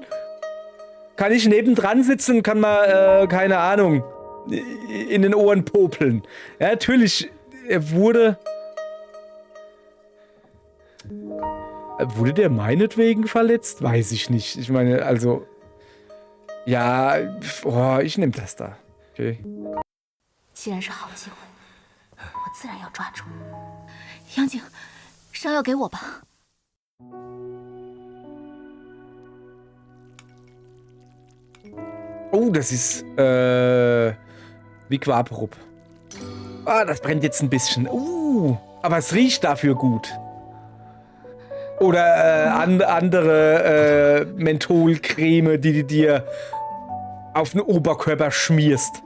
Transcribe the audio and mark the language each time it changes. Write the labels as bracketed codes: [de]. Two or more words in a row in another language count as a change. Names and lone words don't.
[de] Kann ich nebendran sitzen und kann mal, keine Ahnung, in den Ohren popeln. Ja, natürlich, er wurde... Wurde der meinetwegen verletzt? Weiß ich nicht. Ich meine, also... Ja, oh, ich nehme das da. Okay. [zh] 既然是好机会，我自然要抓住。杨景，上药给我吧。 [de] Oh, das ist, wie Quaperup. Ah, das brennt jetzt ein bisschen. Aber es riecht dafür gut. Oder andere Mentholcreme, die du dir auf den Oberkörper schmierst.